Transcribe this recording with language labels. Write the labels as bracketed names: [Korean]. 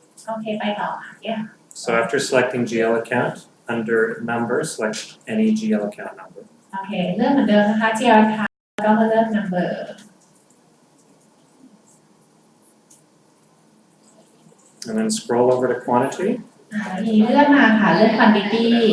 [Thai] โอเคไปต่อค่ะ yeah [English] So after selecting GL account, under number, select any GL account number. [Thai] โอเคเริ่มเหมือนเดิมนะคะ GL ค่ะก็มาเริ่ม number [English] And then scroll over to quantity. [Thai] ทีนี้เลื่อนมาค่ะเลื่อน quantity